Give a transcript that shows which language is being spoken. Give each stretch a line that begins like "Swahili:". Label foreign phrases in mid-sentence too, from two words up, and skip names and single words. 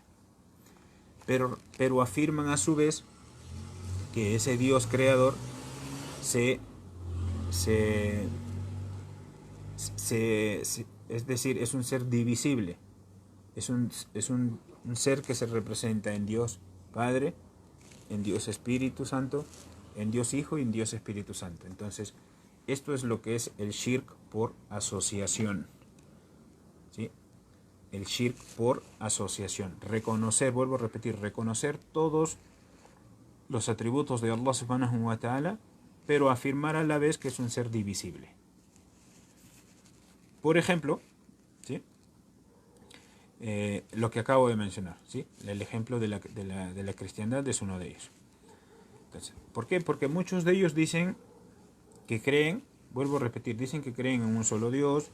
Spanish: Pero afirman a su vez que ese Dios creador es decir, es un ser divisible, es un ser que se representa en Dios Padre, en Dios Espíritu Santo, en Dios Hijo y en Dios Espíritu Santo. Entonces, esto es lo que es el shirk por asociación. ¿Sí? El shirk por asociación. Reconocer, vuelvo a repetir, reconocer todos los atributos de
Arabic: الله سبحانه وتعالى,
Spanish: pero afirmar a la vez que es un ser divisible. Por ejemplo, ¿sí?, lo que acabo de mencionar, ¿sí?, el ejemplo de la cristiandad es uno de ellos. Entonces, ¿por qué? Porque muchos de ellos dicen que creen, vuelvo a repetir, dicen que creen en un solo Dios.